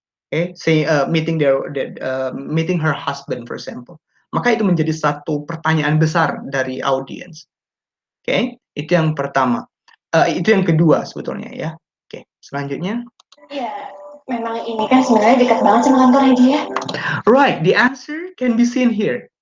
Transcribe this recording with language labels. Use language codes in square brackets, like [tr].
[en] Okay, say meeting her husband for example. [id] Maka itu menjadi satu pertanyaan besar dari audiens. Oke, itu yang pertama. Itu yang kedua sebetulnya ya. Oke, selanjutnya. Ya, memang ini kan sebenarnya dekat banget sama kantornya dia. [en] Right, the answer can be seen here.